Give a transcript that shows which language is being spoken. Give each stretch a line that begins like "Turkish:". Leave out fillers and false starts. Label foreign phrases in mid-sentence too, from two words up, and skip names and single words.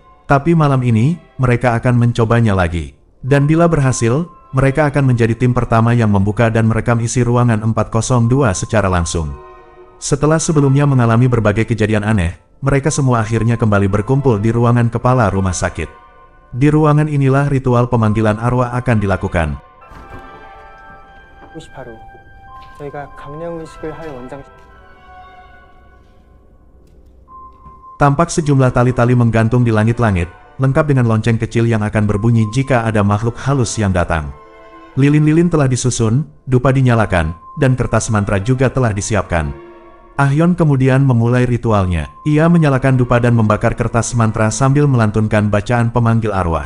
Indonesian: Tapi malam ini, mereka akan mencobanya lagi. Dan bila berhasil, mereka akan menjadi tim pertama yang membuka dan merekam isi ruangan 402 secara langsung. Setelah sebelumnya mengalami berbagai kejadian aneh, mereka semua akhirnya kembali berkumpul di ruangan kepala rumah sakit. Di ruangan inilah ritual pemanggilan arwah akan dilakukan.
Korean: 바로 저희가 강령의식을 할 원장.
Indonesian: Tampak sejumlah tali-tali menggantung di langit-langit, lengkap dengan lonceng kecil yang akan berbunyi jika ada makhluk halus yang datang. Lilin-lilin telah disusun, dupa dinyalakan, dan kertas mantra juga telah disiapkan. Ahyeon kemudian memulai ritualnya. Ia menyalakan dupa dan membakar kertas mantra sambil melantunkan bacaan pemanggil arwah.